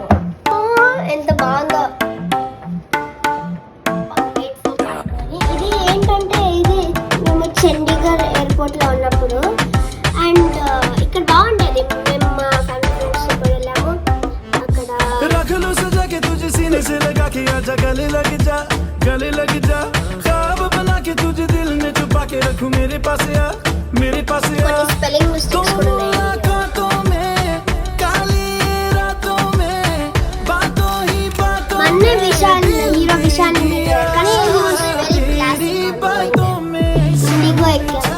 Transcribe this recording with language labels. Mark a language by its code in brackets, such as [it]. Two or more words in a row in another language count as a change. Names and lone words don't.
[te] ఎంత బాగుందో. ఇది ఏంటంటే, ఇది మేము చండీగఢ్ ఎయిర్పోర్ట్లో ఉన్నప్పుడు. అండ్ ఇక్కడ బాగుండేది. మేము మా [en] family friends [te] కూడా వెళ్ళాము. అక్కడ [hi] गले लग जा ख्वाब बना के तुझे दिल में छुपा के रखूं मेरे पास आ [en] spelling mistakes [te] కూడా ఉన్నాయి. [hi] रातों में काली रातों में बातों ही बातों [te] మన్నే విశాల్ హీరో విశాల్ కానీ [hi] बातों में [te] ఇండిగో ఎక్కా.